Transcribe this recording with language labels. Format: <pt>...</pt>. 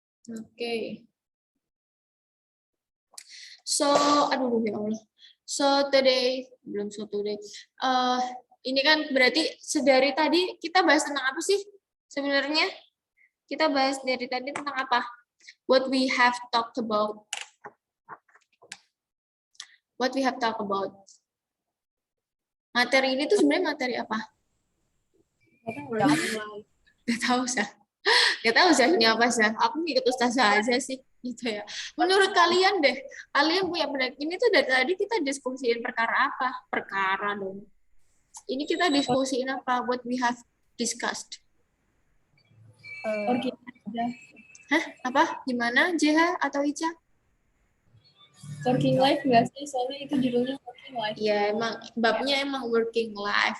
<id>Oke. So, aduh ya Allah. So today, belum so today. Ini kan berarti sedari tadi kita bahas tentang apa sih? Sebenarnya kita bahas dari tadi tentang apa?</id> <en>What we have talked about. What we have talked about.</en> <id>Materi ini tuh sebenarnya materi apa? Gak tahu sih. Gak tahu sih ini apa sih. Aku ngikut Ustazah aja sih gitu ya. Menurut kalian deh, kalian punya pendapat ini tuh dari tadi kita diskusiin perkara apa? Perkara dong. Ini kita diskusiin apa?</id> <en>What we have discussed.</en> <id>Hah? Apa? Gimana? JH atau Ica? Working life nggak sih? Soalnya itu judulnya working life. Ya, emang babnya emang working life.</id>